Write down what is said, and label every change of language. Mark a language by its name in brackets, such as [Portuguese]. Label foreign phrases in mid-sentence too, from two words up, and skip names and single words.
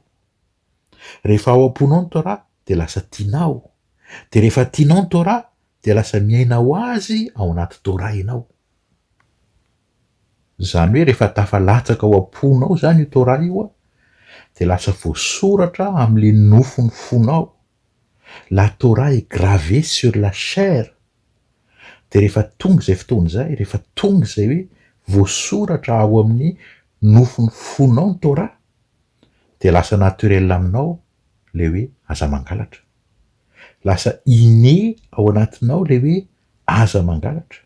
[Malagasy] Rehefa ao am-ponao ny Torah de lasa tianao, de rehefa tianao ny Torah de lasa miaina ho azy ao anaty Torah ianao. Zany hoe rehefa tafalatsaka ao am-ponao zany io Torah io de lasa voasoratra am'le nofony fonao. [French] La Torah est gravée sur la chair. [Malagasy] De rehefa tonga zay fotoana zay, rehefa tonga zay hoe voasoratra ao amin'ny nofony fonao ny Torah, de lasa naturel aminao le hoe aza mangalatra. Lasa inné ao anatinao le hoe aza mangalatra.